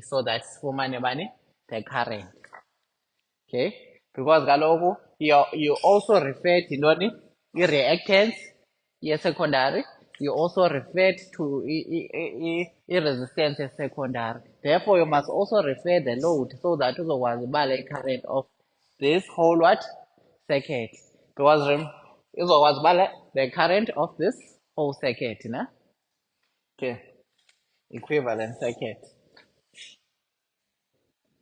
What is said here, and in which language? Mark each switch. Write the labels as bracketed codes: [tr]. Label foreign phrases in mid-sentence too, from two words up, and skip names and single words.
[en] So that's for money, the current. Okay. Because kaloku you also refer to reactance, secondary. You also refer to resistance secondary. Therefore, you must also refer the load so that [xh] uzokwazi uba [en] le current of this whole what? Circuit. Because [xh] izokwazi uba [en] the current of this whole circuit, na? Okay. Equivalent circuit.